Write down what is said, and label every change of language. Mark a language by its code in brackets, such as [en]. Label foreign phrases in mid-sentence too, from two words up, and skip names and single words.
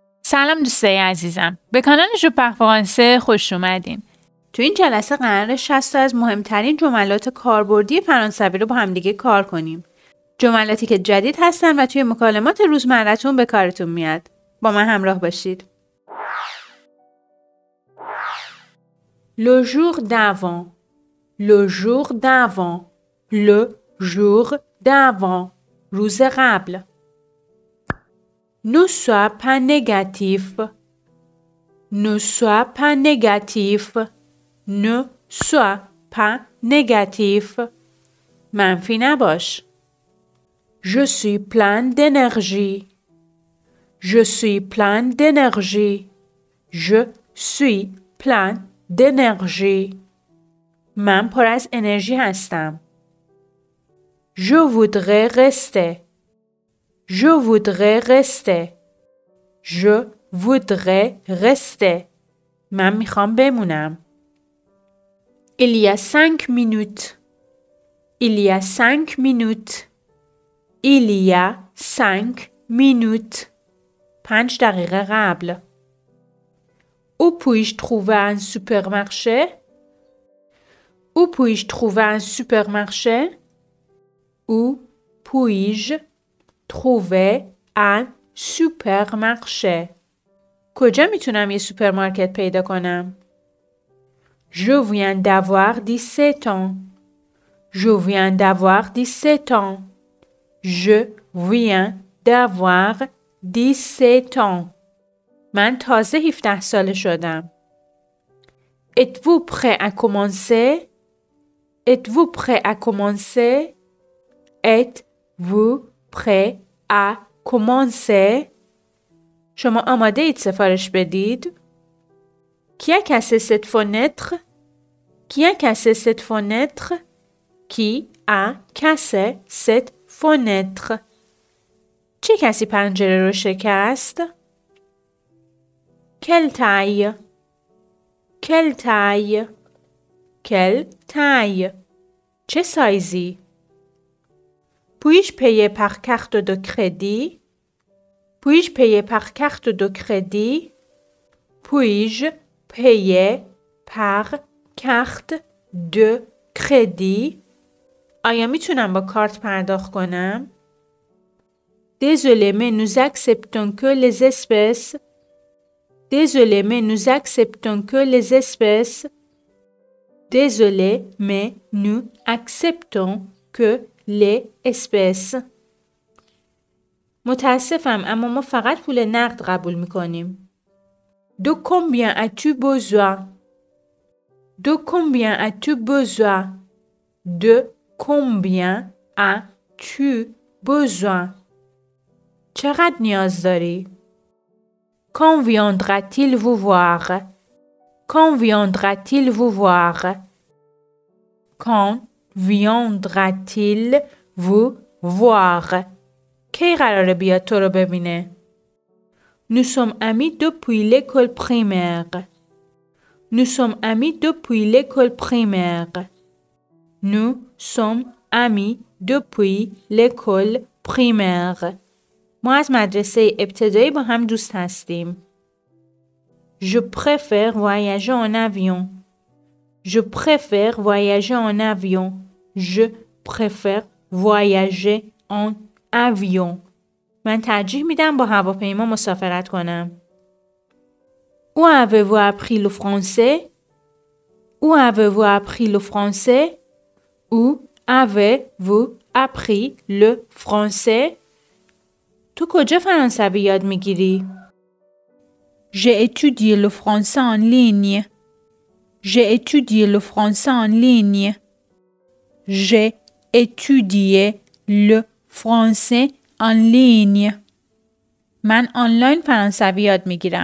[fa] سلام دوستای عزیزم. به کانال ژو پار فرانسه خوش اومدین. تو این جلسه قراره 60 از مهمترین جملات کاربردی فرانسوی رو با همدیگه کار کنیم. جملاتی که جدید هستن و توی مکالمات روزمره‌تون به کارتون میاد. با من همراه باشید. [fr] Le jour d'avant. Le jour d'avant. Le jour d'avant. [fa] روز قبل. [fr] Ne sois pas négatif. Ne sois pas négatif. Ne sois pas négatif. [fa] منفی نباش. [fr] Je suis plein d'énergie. Je suis plein d'énergie. Je suis plein d'énergie. [fa] من پر از انرژی هستم. [fr] Je voudrais rester. Je voudrais rester. Je voudrais rester. [fa] من میخوام بمونم. [fr] Il y a 5 minutes. Il y a 5 minutes. Il y a 5 minutes. [fa] 5 دقیقه قبل. [fr] Où puis-je trouver un supermarché? Où puis-je trouver un supermarché? Où puis-je trouver un supermarché? [fa] کجا میتونم یه سوپرمارکت پیدا کنم؟ [fr] Je viens d'avoir 17 ans. Je viens d'avoir 17 ans. Je viens d'avoir 17 ans. [fa] من تازه 17 ساله شدم. [fr] Êtes-vous prêt à commencer? Êtes-vous prêt à commencer? Êtes-vous prêt à commencer? [fa] شما آماده اید سفارش بدید؟ [fr] Qui a cassé cette fenêtre? Qui a cassé cette fenêtre? Qui a cassé cette fenêtre? [fa] چه کسی پنجره رو شکست؟ [fr] Quelle taille? Quelle taille? Quelle taille? [fa] چه سایزی؟ [fr] Puis-je payer par carte de crédit? Puis-je payer par carte de crédit? Puis-je payer par carte de crédit? [fa] آیا میتونم با کارت پرداخت کنم؟ [fr] Désolé, mais nous acceptons que les espèces. Désolé, mais nous acceptons que les espèces. Désolé, mais nous acceptons que les espèces. [fa] متاسفم اما ما فقط پول نقد قبول میکنیم. [fr] De combien as-tu besoin? De combien as-tu besoin? De combien as-tu besoin? [fa] چقدر نیاز داری؟ [fr] Quand viendra-t-il vous voir? Quand viendra-t-il vous voir? Quand viendra-t-il vous voir? [fa] کی قراره بیاد تو رو ببینه؟ [fr] Nous sommes amis depuis l'école primaire. Nous sommes amis depuis l'école primaire. Nous sommes amis depuis l'école primaire. [fa] ما از مدرسه ابتدایی با هم دوست هستیم. [fr] Je préfère voyager en avion. Je préfère voyager en avion. Je préfère voyager en avion. [fa] من ترجیح میدم با هواپیما مسافرت کنم. [fr] Où avez-vous appris le français? Où avez-vous appris le français? Où avez-vous appris le français? [fa] تو کجا فرانسوی یاد میگیری؟ [fr] J'ai étudié le français en ligne. J'ai étudié le français en ligne. J'ai étudié le français en ligne. [fa] من آنلاین فرانسوی یاد میگیرم.